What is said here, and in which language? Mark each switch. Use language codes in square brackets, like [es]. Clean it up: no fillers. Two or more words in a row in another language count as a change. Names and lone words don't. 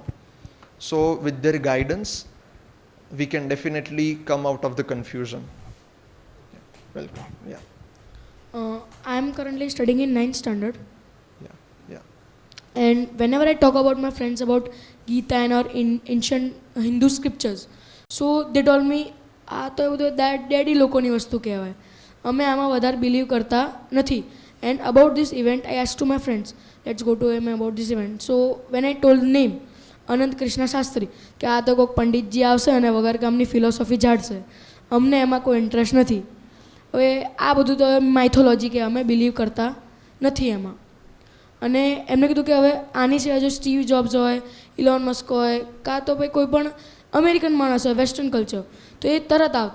[en] So with their guidance, we can definitely come out of the confusion. Welcome. Yeah. I am currently studying in 9th standard. Yeah. And whenever I talk about my friends about Gita and our ancient Hindu scriptures, so they told me, [gu] આ તો એવું [en] that daddy [gu] લોકોની વસ્તુ કહેવાય, અમે આમાં વધારે બિલીવ કરતા નથી. [en] And about this event, I asked to my friends, let's go to him about this event. So when I told the name, Anantkrishna Shastri, [gu] કે આ તો કોઈક પંડિતજી આવશે અને વગર કામની ફિલોસોફી ઝાડશે, અમને એમાં કોઈ ઇન્ટરેસ્ટ નથી. હવે આ બધું તો માઇથોલોજી કે અમે બિલીવ કરતા નથી એમાં. અને એમને કીધું કે હવે આની સિવાય જો સ્ટીવ જોબ્સ હોય, ઇલોન મસ્ક હોય, કાં તો ભાઈ કોઈ પણ અમેરિકન માણસ હોય, [en] western culture, [gu] તો એ તરત આવતા.